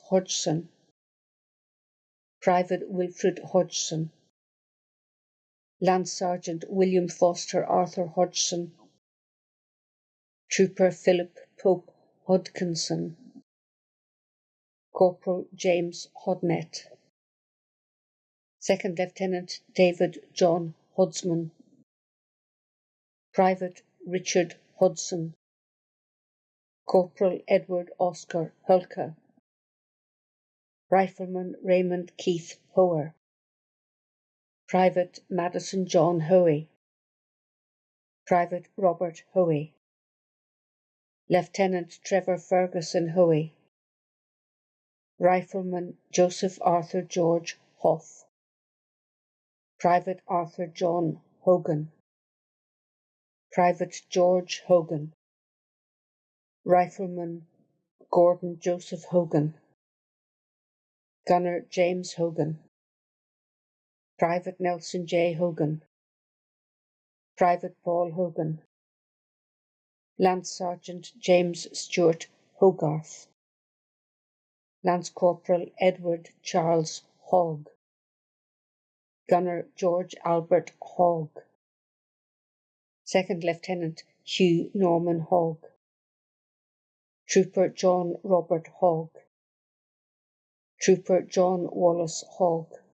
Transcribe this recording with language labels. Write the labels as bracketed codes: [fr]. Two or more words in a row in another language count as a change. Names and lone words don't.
[en] Hodgson, Private Wilfred Hodgson, Lance Sergeant William Foster Arthur Hodgson, Trooper Philip Pope Hodkinson, Corporal James Hodnett, Second Lieutenant David John Hudsman, Private Richard Hudson, Corporal Edward Oscar Hulka, Rifleman Raymond Keith Hoer, Private Madison John Hoey, Private Robert Hoey, Lieutenant Trevor Ferguson Hoey, Rifleman Joseph Arthur George Hoff, Private Arthur John Hogan, Private George Hogan, Rifleman Gordon Joseph Hogan, Gunner James Hogan, Private Nelson J. Hogan, Private Paul Hogan, Lance Sergeant James Stewart Hogarth, Lance Corporal Edward Charles Hogg, Gunner George Albert Hogg, Second Lieutenant Hugh Norman Hogg, Trooper John Robert Hogg, Trooper John Wallace Hogg,